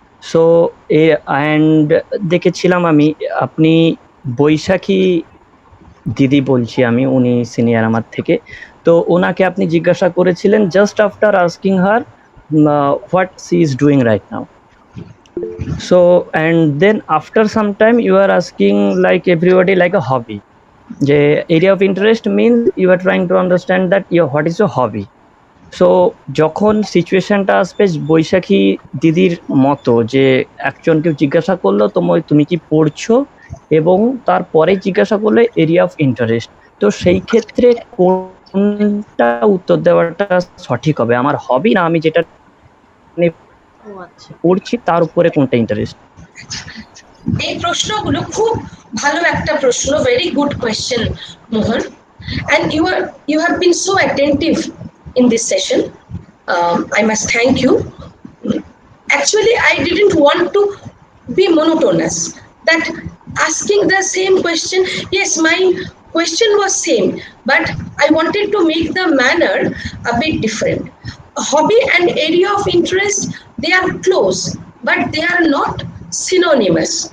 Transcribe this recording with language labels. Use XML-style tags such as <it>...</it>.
<bn>So and দেখেছিলাম আমি, আপনি বৈশাখী দিদি বলছি আমি, উনি সিনিয়র আমার থেকে, তো ওনাকে আপনি জিজ্ঞাসা করেছিলেন</bn> <en>Just after asking her what she is doing right now. So and then after some time you are asking like everybody like a hobby. The area of interest means you are trying to understand that what is your hobby.</en> <bn>So যখন সিচুয়েশনটা আসবে বৈশাখী দিদির মতো, যে একজনকে জিজ্ঞাসা করলো তুমি কি পড়ছো, এবং তারপরে জিজ্ঞাসা করলে এরিয়া অফ ইন্টারেস্ট, তো সেই ক্ষেত্রে কোনটা উত্তর দেওয়াটা সঠিক হবে? আমার হবি না আমি যেটা পড়ছি তার উপরে কোনটা ইন্টারেস্ট? এই প্রশ্নগুলো খুব ভালো একটা প্রশ্ন,</bn> <en>Very good question Mohan, and you have been so attentive in this session. I must thank you. Actually I didn't want to be monotonous, that asking the same question. Yes, my question was same, but I wanted to make the manner a bit different. Hobby and area of interest, they are close but they are not synonymous.</en>